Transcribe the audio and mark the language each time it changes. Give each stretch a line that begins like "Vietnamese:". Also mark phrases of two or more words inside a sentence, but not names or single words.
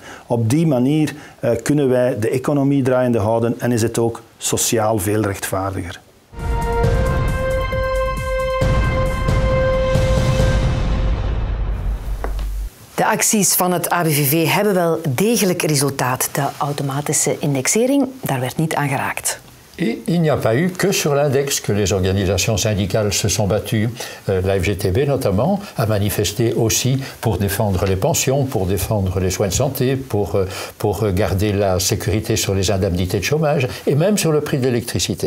Dutch: Op die manier kunnen wij de economie draaiende houden en is het ook sociaal veel rechtvaardiger. De acties van het ABVV hebben wel degelijk resultaat. De automatische indexering, daar werd niet aan geraakt.
French: Et il n'y a pas eu que sur l'index que les organisations syndicales se sont battues. La FGTB notamment a manifesté aussi pour défendre les pensions, pour défendre les soins de santé, pour garder la sécurité sur les indemnités de chômage et même sur le prix de l'électricité.